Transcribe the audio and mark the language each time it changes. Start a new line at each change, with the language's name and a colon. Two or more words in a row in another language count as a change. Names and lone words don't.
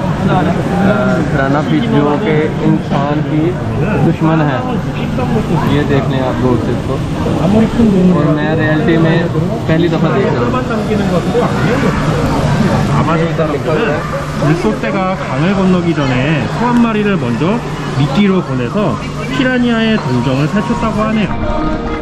Hindi: फिश जो कि इंसान की दुश्मन है। ये देख लें आप रोड से इसको, और मैं रियलिटी में पहली दफ़ा देख रहा हूँ।
Korean: 아마존 물속대가 강을 건너기 전에 소 한 마리를 먼저 미끼로 보내서 피라니아의 동정을 살폈다고 하네요.